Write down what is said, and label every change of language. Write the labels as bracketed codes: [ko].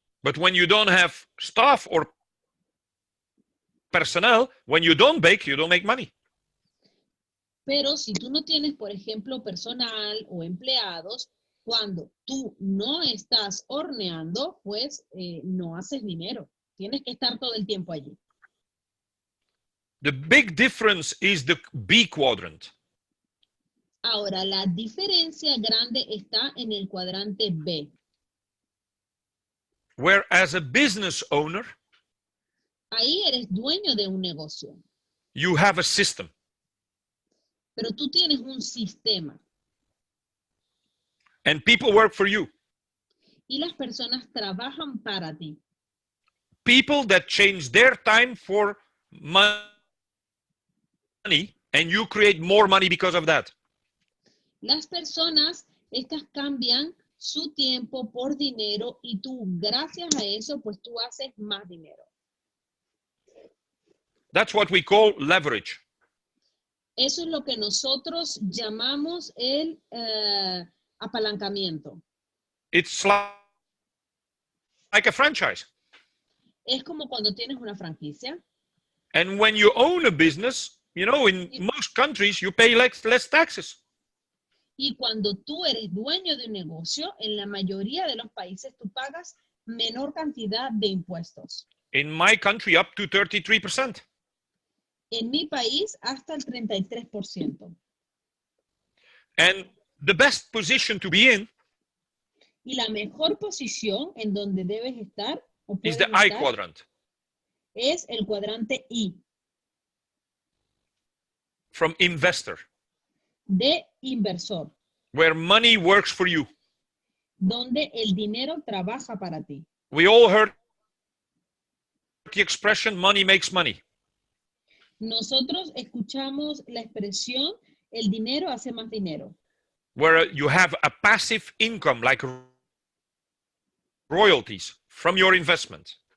[en] But when you don't have staff or personnel, when you don't bake, you don't make money. [es] Pero si tú no tienes, por ejemplo, personal o empleados, cuando tú no estás horneando, pues no haces dinero. Tienes que estar todo el tiempo allí. [en] The big difference is the B quadrant. [es] Ahora, la diferencia grande está en el cuadrante B. [en] Where as a business owner, [es] Ahí eres dueño de un negocio, [en] you have a system. [es] pero tú tienes un sistema [en] And people work for you. [es] y las personas trabajan para ti. [en] People that change their time for money, and you create more money because of that. [es] Las personas, estas cambian su tiempo por dinero y tú, gracias a eso, pues tú haces más dinero. [en] That's what we call leverage. [es] Eso es lo que nosotros llamamos el apalancamiento. [en] It's like a franchise. [es] Es como cuando tienes una franquicia. [en] And when you own a business, you know, in most countries, you pay less taxes. [es] Y cuando tú eres dueño de un negocio, en la mayoría de los países tú pagas menor cantidad de impuestos. [en] In my country, up to 33%. [es] En mi país, hasta el 33%. [en] And the best position to be in [es] Y la mejor posición en donde debes estar o [en] is [es] puedes [en] the I [es] estar [en] quadrant. [es] es el cuadrante I, [en] From investor, [es] de inversor, [en] where money works for you. [es] donde el dinero trabaja para ti. [en] We all heard the expression, money makes money. [es] Nosotros escuchamos la expresión, el dinero hace más dinero. [en] Where you have a passive income, like royalties from your investment.